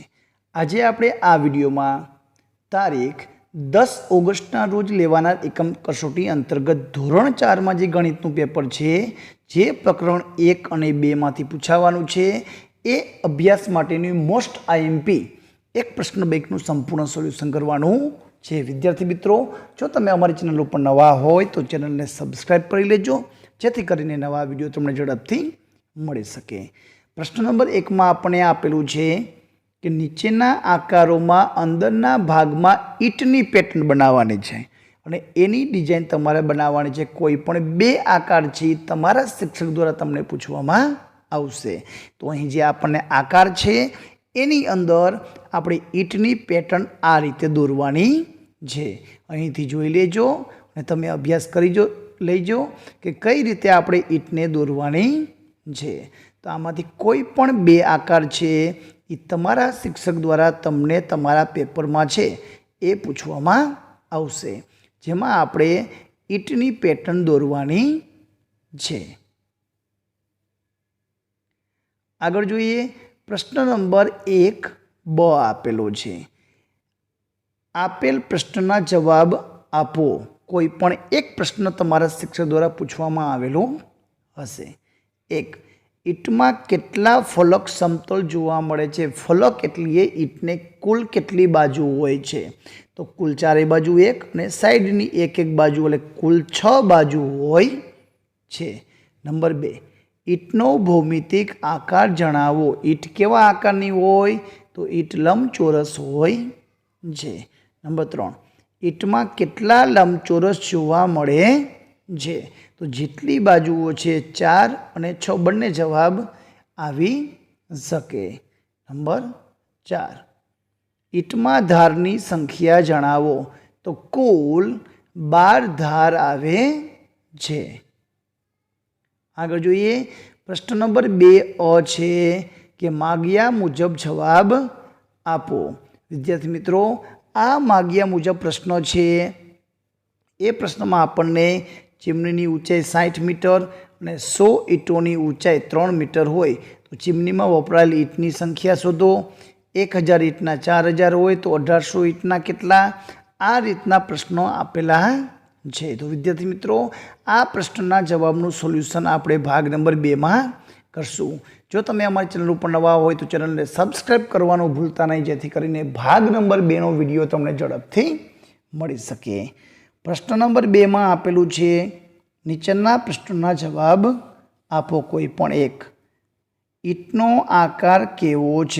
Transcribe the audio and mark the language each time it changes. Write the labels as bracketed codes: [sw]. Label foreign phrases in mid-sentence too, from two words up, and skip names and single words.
[gu] આજ આપણે આ વિડિયો મેં તારીખ 10 ઑગસ્ટના રોજ લેવાના એકમ કસોટી અંતર્ગત ધોરણ 4 મેં જે ગણિતનુ પેપર હૈ જે પ્રકરણ 1 ઔર 2 માંથી પૂછાવાનું છે એ અભ્યાસ માટેની [en] most IMP [gu] એક પ્રશ્ન બેંકનું સંપૂર્ણ સોલ્યુશન કરવાનું છે। વિદ્યાર્થી મિત્રો, જો તમે અમારી ચેનલ પર નવા હોય તો ચેનલ ને સબ્સ્ક્રાઇબ કરી લેજો, જેથી કરીને નવા વિડિયો તમને ઝડપથી મળી શકે। પ્રશ્ન નંબર 1 મેં આપણે આપેલું છે કે નીચેના આકારોમાં અંદરના ભાગમાં ઈંટની પેટર્ન બનાવવાની છે અને એની ડિઝાઇન તમારે બનાવવાની છે। કોઈપણ બે આકાર છે તમારા શિક્ષક દ્વારા તમને પૂછવામાં આવશે। તો અહીં જે આપણે આકાર છે એની અંદર આપણે ઈંટની પેટર્ન આ રીતે દોરવાની છે। અહીંથી જોઈ લેજો અને તમે અભ્યાસ કરી લઈજો કે કઈ રીતે આપણે ઈંટને દોરવાની છે। તો આમાંથી કોઈ પણ બે આકાર છે એ તમારા શિક્ષક દ્વારા તમને તમારા પેપરમાં છે એ પૂછવામાં આવશે, જેમાં આપણે ઈંટની પેટર્ન દોરવાની છે। આગળ જોઈએ, પ્રશ્ન નંબર 1 બ આપેલો છે। આપેલ પ્રશ્નના જવાબ આપો। કોઈપણ એક પ્રશ્ન તમારા શિક્ષક દ્વારા પૂછવામાં આવેલો હશે। 1. ઈંટમાં કેટલા ફલક સમતલ જોવા મળે છે? ફલક એટલે ઈંટને કુલ કેટલી બાજુ હોય છે? તો કુલ 4 બાજુ 1 અને સાઇડની એક બાજુ એટલે કુલ 6 બાજુ હોય છે। નંબર 2. ઈંટનો ભૌમિતિક આકાર જણાવો। ઈંટ કેવા આકારની હોય? તો ઈંટ લંબચોરસ હોય છે। नंबर 3. ઈંટમાં કેટલા લંબચોરસ જોવા મળે છે? તો જેટલી બાજુઓ છે 4 અને 6 બંને જવાબ આવી શકે। नंबर 4. ઈંટમાં ધારની સંખ્યા જણાવો। તો કુલ 12 ધાર આવે છે। આગળ જોઈએ, પ્રશ્ન નંબર 2 અ છે કે માગ્યા મુજબ જવાબ આપો। વિદ્યાર્થી મિત્રો, આ માગ્યા મુજબ પ્રશ્ન હૈ। એ પ્રશ્ન મેં આપને ચિમની ઊંચાઈ 60 મીટર ઔર 100 ઈંટોં ઊંચાઈ 3 મીટર હોય તો ચિમની મેં વપરાયેલ ઈંટની સંખ્યા શોધો। 1000 ઈંટના 4000 હોય તો 1800 ઈંટના કેટલા? આ રીતના પ્રશ્નો આપેલા હૈ। તો વિદ્યાર્થી મિત્રો, આ પ્રશ્નના જવાબનુ સોલ્યુશન આપણે ભાગ નંબર 2 મેં કરશું। જો તમે અમારી ચેનલ પર નવા હોય તો ચેનલ ને સબ્સ્ક્રાઇબ કરવાનું ભૂલતા નહીં, જેથી કરીને ભાગ નંબર 2 નો વિડિયો તમને ઝડપથી મળી શકે। પ્રશ્ન નંબર 2 મેં આપેલું છે નીચેના પ્રશ્નોના જવાબ આપો। કોઈપણ એક। ઈંટનો આકાર કેવો છે?